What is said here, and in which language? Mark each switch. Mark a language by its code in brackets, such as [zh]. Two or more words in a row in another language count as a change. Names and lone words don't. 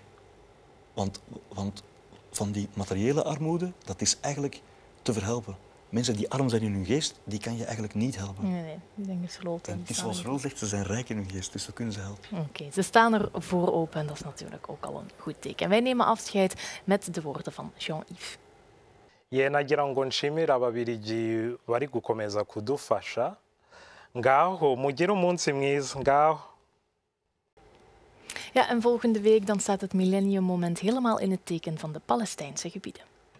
[nl] Want van die materiële armoede, dat is eigenlijk te verhelpen. Mensen die arm zijn in hun geest, die kan je eigenlijk niet helpen. Nee, ik denk het sloten. En het is zoals Roel zegt, ze zijn rijk in hun geest, dus we kunnen ze helpen. Oké, ze staan er voor open en dat is natuurlijk ook al een goed teken. Wij nemen afscheid met de woorden van Jean-Yves. [rw] nagira ngo nshimire ababiligi bari gukomeza kudufasha ngaho mugire umunsi mwiza ngaho. [nl] Ja, en volgende week dan staat het Millennium Moment helemaal in het teken van de Palestijnse gebieden.